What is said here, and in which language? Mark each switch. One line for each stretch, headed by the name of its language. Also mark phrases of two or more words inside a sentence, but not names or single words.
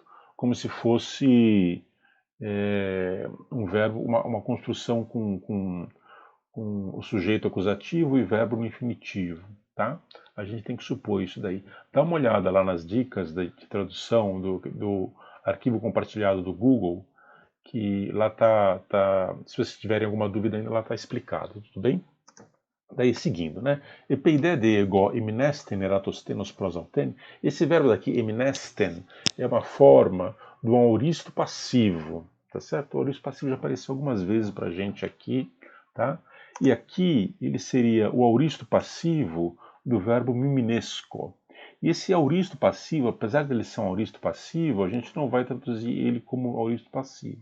Portuguese: Como se fosse um verbo, uma construção com o sujeito acusativo e verbo no infinitivo, tá? A gente tem que supor isso daí. Dá uma olhada lá nas dicas de tradução do arquivo compartilhado do Google, que lá se vocês tiverem alguma dúvida ainda, lá está explicado, tudo bem? Daí seguindo, né?
Greek: Ἐπειδὴ δὲ ἐγὼ ἐμνήσθην Ἐρατοσθένους προσαλτεῖν.
Portuguese: Esse verbo daqui, imnesten, é uma forma do auristo passivo, tá certo? O auristo passivo já apareceu algumas vezes para a gente aqui, tá? E aqui ele seria o auristo passivo do verbo miminesco. E esse auristo passivo, apesar dele ser um auristo passivo, a gente não vai traduzir ele como auristo passivo.